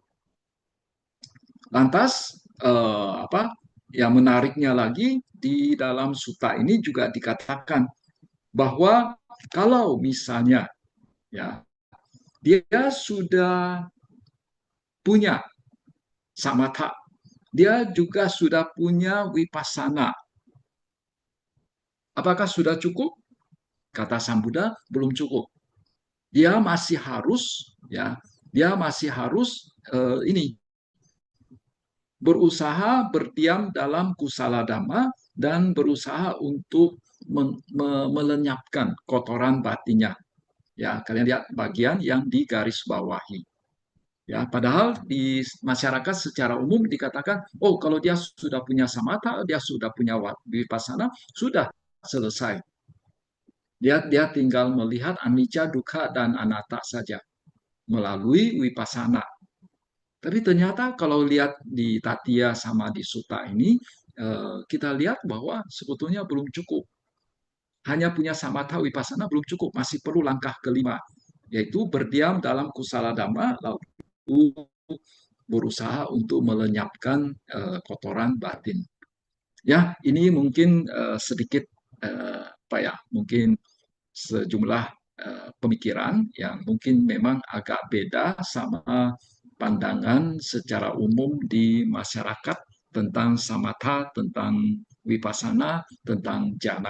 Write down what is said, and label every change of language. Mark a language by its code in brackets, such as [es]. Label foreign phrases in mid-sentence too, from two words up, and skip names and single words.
[id] Lantas yang menariknya lagi di dalam sutta ini juga dikatakan bahwa kalau misalnya ya dia sudah punya samatha, dia juga sudah punya wipasana. Apakah sudah cukup? Kata Sang Buddha, belum cukup. Dia masih harus, ya, dia masih harus ini berusaha berdiam dalam [pi] kusala dhamma [id] dan berusaha untuk melenyapkan kotoran batinnya. Ya, kalian lihat bagian yang digaris bawahi. Ya, padahal di masyarakat secara umum dikatakan, oh kalau dia sudah punya samatha, dia sudah punya vipassana, sudah selesai. Dia tinggal melihat [pi] anicca, dukkha, [id] dan anatta saja melalui vipassana. Tapi ternyata kalau lihat di Tatya sama di Sutta ini, kita lihat bahwa sebetulnya belum cukup. Hanya punya [pi] samatha vipassana [id] belum cukup, masih perlu langkah kelima, yaitu berdiam dalam [pi] kusala dhamma, [id] lalu berusaha untuk melenyapkan kotoran batin. Ya, ini mungkin sedikit apa ya, mungkin sejumlah pemikiran yang mungkin memang agak beda sama pandangan secara umum di masyarakat tentang samatha, tentang vipassana, tentang jana.